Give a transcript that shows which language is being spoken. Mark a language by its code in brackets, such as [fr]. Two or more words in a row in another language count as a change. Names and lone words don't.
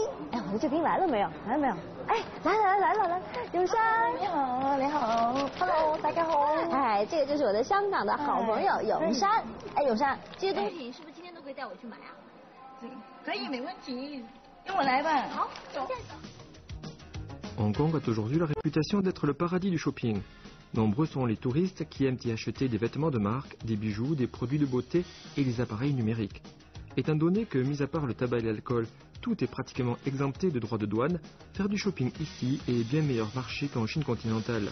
[zh] 哎，我的救兵来了没有？来了没有？哎，来了，永山，你好 ，Hello， 大家好。哎，这个就是我的香港的好朋友永山。哎，永山，这些东西你是不是今天都可以带我去买啊？可以，没问题，跟我来吧。好，走。 [fr] Hong Kong a toujours eu la réputation d'être le paradis du shopping. Nombreux sont les touristes qui aiment y acheter des vêtements de marque, des bijoux, des produits de beauté et des appareils numériques. Étant donné que, mis à part le tabac et l'alcool, tout est pratiquement exempté de droits de douane, faire du shopping ici est bien meilleur marché qu'en Chine continentale.